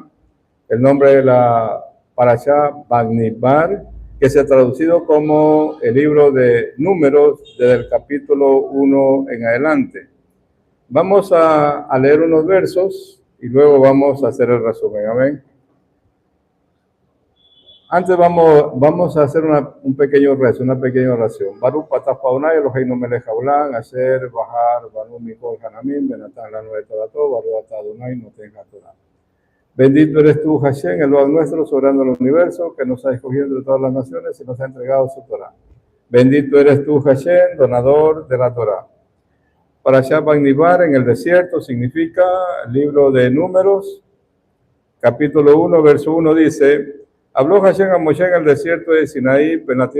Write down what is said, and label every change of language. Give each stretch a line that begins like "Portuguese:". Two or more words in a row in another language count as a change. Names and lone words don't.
Spanish: El nombre de la Parashá Bamidbar, que se ha traducido como el libro de Números desde el capítulo 1 en adelante. Vamos a leer unos versos y luego vamos a hacer el resumen. Amén. Antes vamos a hacer un pequeño rezo, una pequeña oración.
Hebrew: ברוך אתה אדני אלהינו מלך העולם, אשר בחר בנו מכל העמים, ונתן לנו את תורתו, ברוך אתה אדני נותן התורה.
Spanish: Bendito eres tú, Hashem, el Dios nuestro, soberano del universo, que nos ha escogido de todas las naciones y nos ha entregado su Torah. Bendito eres tú, Hashem, donador de la Torah. Parashá Bamidbar en el desierto significa el libro de Números, capítulo 1, verso 1 dice: habló Hashem a Moshe en el desierto de Sinaí, en la